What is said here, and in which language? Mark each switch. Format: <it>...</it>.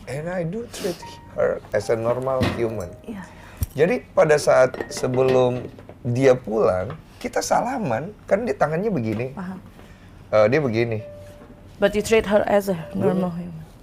<en>And I do treat her as a normal human.</en> <id>Iya. Jadi pada saat sebelum dia pulang, kita salaman, kan dia tangannya begini. Paham. Dia begini.</id> <en>But you treat her as a normal human.</en>